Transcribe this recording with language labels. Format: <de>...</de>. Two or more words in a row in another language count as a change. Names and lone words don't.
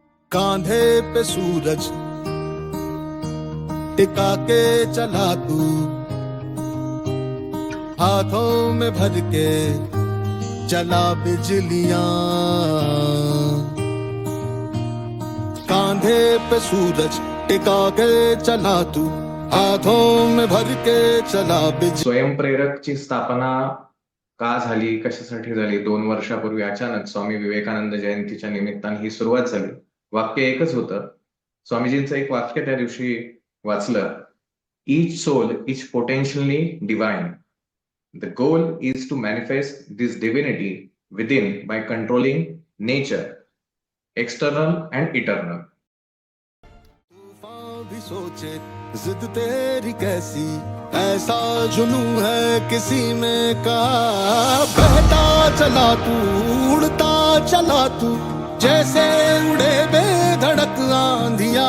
<hi>कांधे पे सूरज टिका के चला तू, हाथों में भर के चला बिजलियां। कांधे पे सूरज टिका के चला तू, हाथों में भर के चला बिजलियां।</hi> <mr>स्वयंप्रेरकची स्थापना का झाली, कशासाठी झाली? 2 वर्षापूर्वी अचानक स्वामी विवेकानंद जयंतीच्या निमित्ताने ही सुरुवात झाली. वाक्य एकच होतं. स्वामीजींचं एक वाक्य त्या दिवशी वाचलं.</mr> <en>Each soul is potentially divine. The goal is to manifest this divinity within by controlling nature, external and eternal.</en> <hi>तूफान भी सोचे जिद तेरी कैसी, ऐसा जुनू है किसी में का। बहता चला तू, उड़ता चला तू, जैसे उड़े बेधड़क आंधिया।</hi>